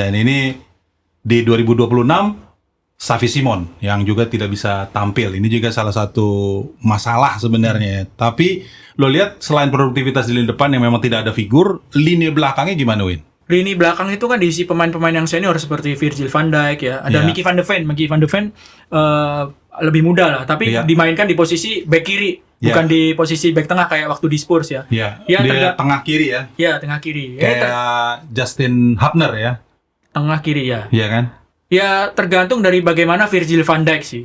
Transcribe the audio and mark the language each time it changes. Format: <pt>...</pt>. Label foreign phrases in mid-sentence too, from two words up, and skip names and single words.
<id>Dan ini di 2026 Xavi Simons yang juga tidak bisa tampil. Ini juga salah satu masalah sebenarnya. Tapi lo lihat selain produktivitas di lini depan yang memang tidak ada figur, lini belakangnya gimana, Win? Lini belakang itu kan diisi pemain-pemain yang senior seperti Virgil van Dijk ya, ada Mickey van de Ven. Mickey van de Ven lebih muda lah, tapi dimainkan di posisi back kiri, bukan di posisi back tengah kayak waktu di Spurs ya. Dia tengah kiri ya. Iya, tengah kiri. Kayak Justin Hubner ya. Tengah kiri ya. Iya kan? Ya tergantung dari bagaimana Virgil van Dijk sih.</id>